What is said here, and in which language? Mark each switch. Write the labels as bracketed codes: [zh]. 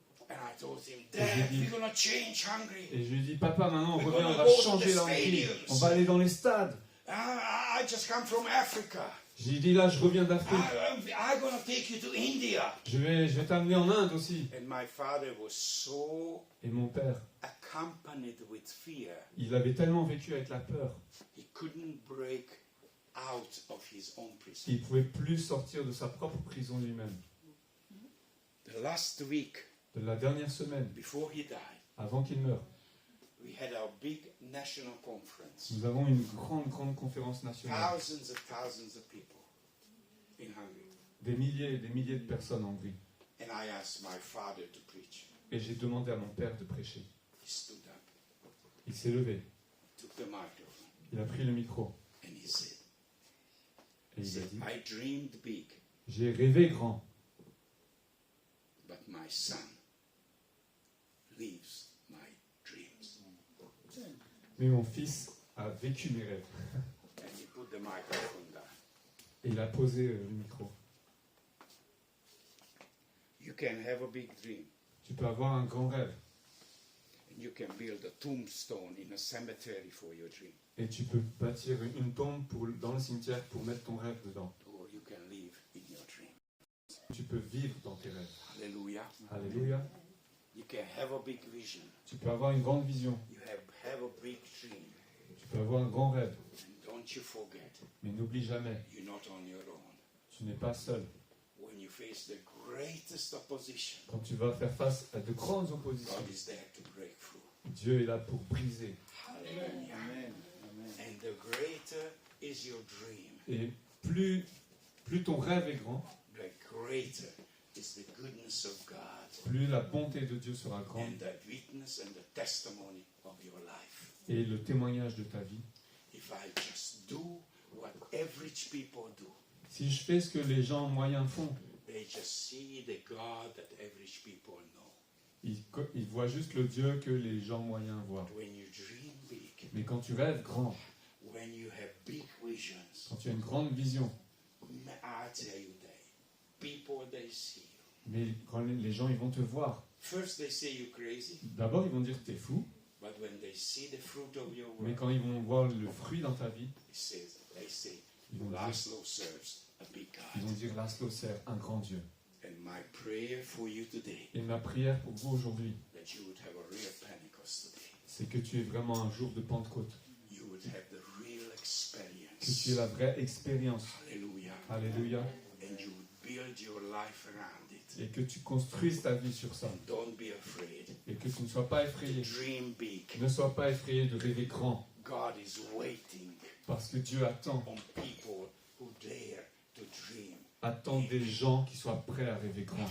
[en] And I told him, Dad, we're going to change Hungary. [fr] et je lui ai dit, papa, maintenant on [en] We're [fr] revient, on [en] gonna [fr] va [en] go to [fr] changer [en] the [fr] la Hongrie, [en] stadiums. [fr] on va aller dans les stades. [en] I just come from Africa. [fr] J'ai dit, là je reviens d'Afrique, [en] I'm going to take you to India. [fr] je vais t'amener en Inde aussi. [en] And my father was so [fr] Et mon père, [en] accompanied with fear, [fr] il avait tellement vécu avec la peur, [en] he couldn't break out of his own prison. [fr] qu'il ne pouvait plus sortir de sa propre prison lui-même. [en] The last week [fr] De la dernière semaine, [en] before he died, [fr] avant qu'il meure, [en] we had our big national conference. [fr] nous avons une grande conférence nationale. [en] Thousands of people in Hungary. [fr] Des milliers et des milliers de personnes en Hongrie. [en] And I asked my father to preach. [fr] Et j'ai demandé à mon père de prêcher. [en] He stood up, [fr] Il s'est levé, [en] took the microphone, [fr] il a pris le micro [en] and he said, [fr] et il a dit, [en] I dreamed big, [fr] j'ai rêvé grand, [en] but my son lives my dreams. [fr] mais mon fils a vécu mes rêves. [en] And he put the microphone down. [fr] Et il a posé le micro. [en] You can have a big dream, [fr] Tu peux avoir un grand rêve [en] and you can build a tombstone in a cemetery for your dream, [fr] et tu peux bâtir une tombe dans le cimetière pour mettre ton rêve dedans. [en] or you can live in your dream. [fr] Tu peux vivre dans tes rêves. [en] Hallelujah. [fr] Alléluia. [en] You can have a big vision. [fr] Tu peux avoir une grande vision. [en] You have a big dream. [fr] Tu peux avoir un grand rêve. [en] And don't you forget, [fr] Mais n'oublie jamais, [en] you're not on your own. [fr] tu n'es pas seul. [en] When you face the greatest opposition, [fr] Quand tu vas faire face à de grandes oppositions, [en] God is there to break through. [fr] Dieu est là pour briser. [en] Hallelujah. And the greater is your dream, [fr] Et plus ton rêve est grand, [en] the greater is the goodness of God [fr] plus la bonté de Dieu sera grande [en] and the witness and the testimony of your life. [fr] et le témoignage de ta vie. [en] If I just do what average people do, [fr] Si je fais ce que les gens moyens font, [en] they just see the God that average people know. [fr] ils voient juste le Dieu que les gens moyens voient. [en] But when you dream big, [fr] Mais quand tu rêves grand, [en] when you have big visions, [fr] quand tu as une grande vision, [en] I tell you, people they see you. [fr] mais quand les gens ils vont te voir, [en] First they say you're crazy, [fr] d'abord ils vont dire que tu es fou, [en] but when they see the fruit of your [fr] mais [en] work, [fr] quand ils vont voir le fruit dans ta vie, [en] they say, [fr] ils vont dire, [en] Laszlo serves a big God. [fr] Laszlo sert un grand Dieu. [en] And my prayer for you today, [fr] Et ma prière pour vous aujourd'hui, [en] that you would have a real Pentecost today. [fr] c'est que tu aies vraiment un jour de Pentecôte, [en] You would have the real [fr] que tu aies [en] experience. [fr] la vraie expérience. [en] Hallelujah. [fr] Alléluia. [en] And you would build your life around it. [fr] Et que tu construises ta vie sur ça. [en] And don't be afraid. [fr] Et que tu ne sois pas effrayé. [en] Dream big. [fr] Ne sois pas effrayé de rêver grand. [en] God is waiting [fr] Parce que Dieu attend [en] on people who dare to dream. [fr] Attend des gens qui soient prêts à rêver grand.